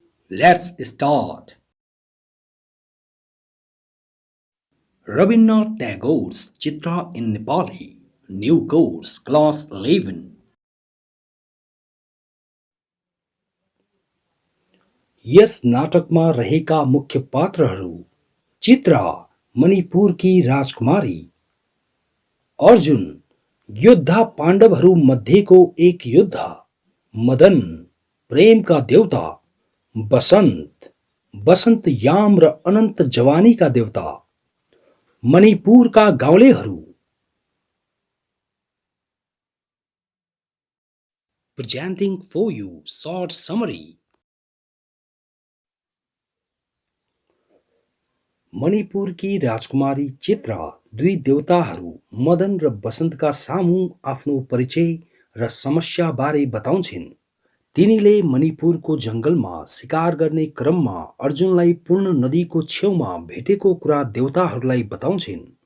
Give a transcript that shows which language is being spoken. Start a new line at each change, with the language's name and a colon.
English: Let's start. Rabindranath Tagore's Chitra in Nepali, New Course, Class 11.
Nepali: यस नाटकमा रहेका मुख्य पात्रहरू चित्रा मणिपुरकी राजकुमारी, अर्जुन योद्धा पाण्डवहरू मध्येको एक योद्धा, मदन प्रेमका देवता, बसन्त बसन्त याम र अनन्त जवानीका देवता, मणिपुरका गाउँलेहरू।
English: Presenting for you short summary.
Nepali: मणिपुरकी राजकुमारी चित्रा दुई देवताहरू मदन र बसन्तका सामु आफ्नो परिचय र समस्या बारे बताउँछिन्। तिनीले मणिपुरको जंगलमा शिकार गर्ने क्रममा अर्जुनलाई पूर्ण नदीको छेउमा भेटेको कुरा देवताहरूलाई बताउँछिन्।